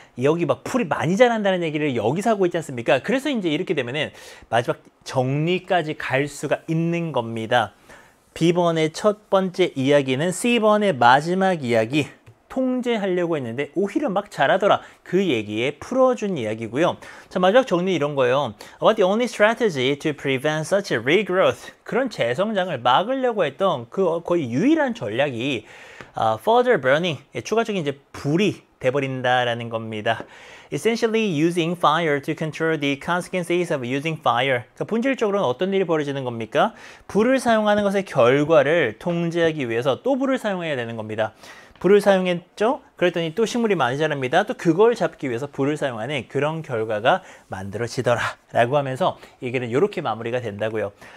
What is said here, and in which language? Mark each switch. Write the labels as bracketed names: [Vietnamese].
[Korean] 여기 막 풀이 많이 자란다는 얘기를 여기서 하고 있지 않습니까? 그래서 이제 이렇게 되면은 마지막 정리까지 갈 수가 있는 겁니다. B번의 첫 번째 이야기는 C번의 마지막 이야기 통제하려고 했는데 오히려 막 잘하더라. 그 얘기에 풀어준 이야기고요. 자, 마지막 정리 이런 거예요. [English] What the only strategy to prevent such a regrowth? [Korean] 그런 재성장을 막으려고 했던 그 거의 유일한 전략이 [English] further burning, [Korean] 추가적인 이제 불이 돼버린다라는 겁니다. [English] Essentially using fire to control the consequences of using fire. [Korean] 그러니까 본질적으로는 어떤 일이 벌어지는 겁니까? 불을 사용하는 것의 결과를 통제하기 위해서 또 불을 사용해야 되는 겁니다. 불을 사용했죠? 그랬더니 또 식물이 많이 자랍니다. 또 그걸 잡기 위해서 불을 사용하는 그런 결과가 만들어지더라 라고 하면서 얘기는 이렇게 마무리가 된다고요.